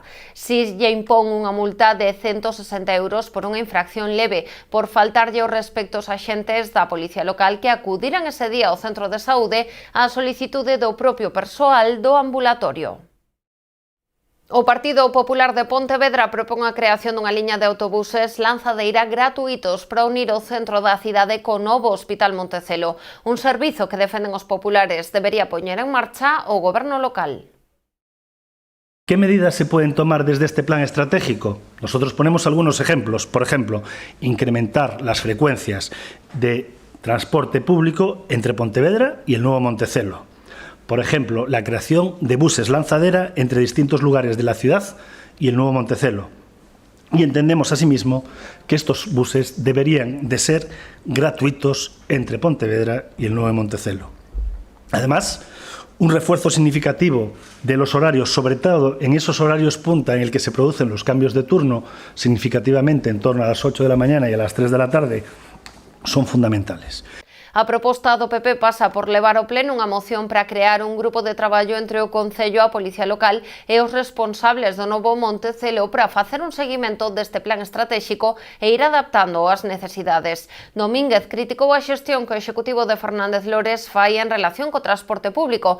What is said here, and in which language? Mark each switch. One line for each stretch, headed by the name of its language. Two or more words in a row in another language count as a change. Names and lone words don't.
Galician: Si lle impón unha multa de 160 euros por unha infracción leve por faltarlle os respecto aos axentes da Policía Local que acudiran ese día ao centro de saúde á solicitude do propio persoal do ambulatorio. O Partido Popular de Pontevedra propón a creación dunha liña de autobuses lanzadeira gratuitos para unir o centro da cidade co novo Hospital Montecelo, un servizo que defenden os populares debería poñer en marcha o goberno local.
Spanish: ¿Qué medidas se pueden tomar desde este plan estratégico? Nosotros ponemos algunos ejemplos. Por ejemplo, incrementar las frecuencias de transporte público entre Pontevedra y el nuevo Montecelo. Por ejemplo, la creación de buses lanzadera entre distintos lugares de la ciudad y el nuevo Montecelo. Y entendemos asimismo que estos buses deberían de ser gratuitos entre Pontevedra y el nuevo Montecelo. Además, un refuerzo significativo de los horarios, sobre todo en esos horarios punta en el que se producen los cambios de turno, significativamente en torno a las 8 de la mañana y a las 3 de la tarde, son fundamentales.
Galician: A proposta do PP pasa por levar ao pleno unha moción para crear un grupo de traballo entre o Concello, a Policía Local e os responsables do novo Montecelo para facer un seguimento deste plan estratégico e ir adaptando ás necesidades. Domínguez criticou a xestión que o Executivo de Fernández Lores fai en relación co transporte público.